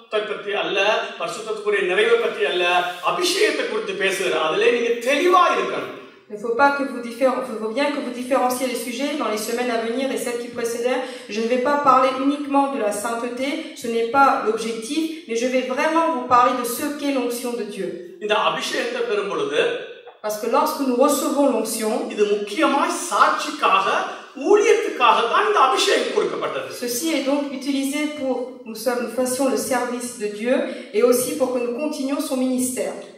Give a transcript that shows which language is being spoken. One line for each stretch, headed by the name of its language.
Tamil: பற்றி அல்ல, பரிசுத்தத்துக்குரிய நிறைவை பற்றி அல்ல, அபிஷேகத்தை குறித்து பேசுகிறார். அதிலே நீங்க தெளிவா இருக்கணும்.
French: Il faut bien que vous différenciez les sujets dans les semaines à venir et celles qui précédaient. Je ne vais pas parler uniquement de la sainteté, ce n'est pas l'objectif, mais je vais vraiment vous parler de ce qu'est l'onction de Dieu.
Tamil: இந்த அபிஷேகத்தை பெறும் பொழுது,
French: parce que lorsque nous recevons l'onction,
Tamil: இது முக்கியமாய் சாட்சிக்காக, ஊழியத்துக்காக தான் இந்த அபிஷேகம் கொடுக்கப்பட்டது.
French: Ceci est donc utilisé pour nous fassions le service de Dieu et aussi pour que nous continuions son ministère.